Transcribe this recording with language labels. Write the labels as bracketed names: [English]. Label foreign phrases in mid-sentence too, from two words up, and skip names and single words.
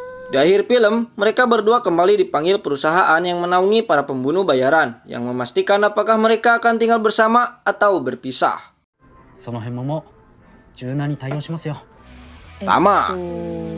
[Indonesian] Di akhir film, mereka berdua kembali dipanggil perusahaan yang menaungi para pembunuh bayaran yang memastikan apakah mereka akan tinggal bersama atau berpisah. [Japanese] その辺ももう柔軟に対応しますよ。 [Indonesian] Tama.